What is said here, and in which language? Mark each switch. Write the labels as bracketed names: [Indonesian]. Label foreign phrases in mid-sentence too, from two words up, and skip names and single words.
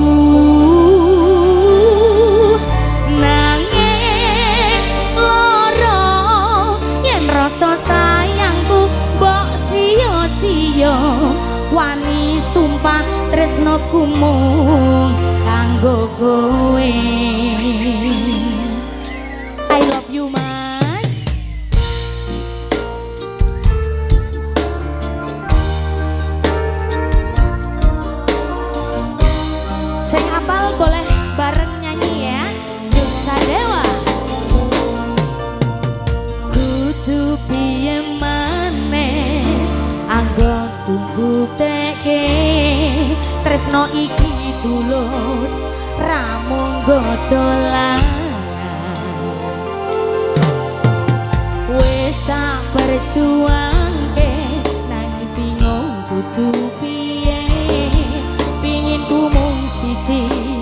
[Javanese] nanging lara yen rasa sayangku mbok sia-sia wani sumpah tresnoku mung kanggo kowe. [English] I love you mas. [Javanese] Sing apal boleh bareng nyanyi ya. Nusa Dewa. Kudu piye maneh anggo tunggu teke tresno iki tulus ramung godolan wis tak berjuangke nanging bingung kudu piye pingin ku mung siji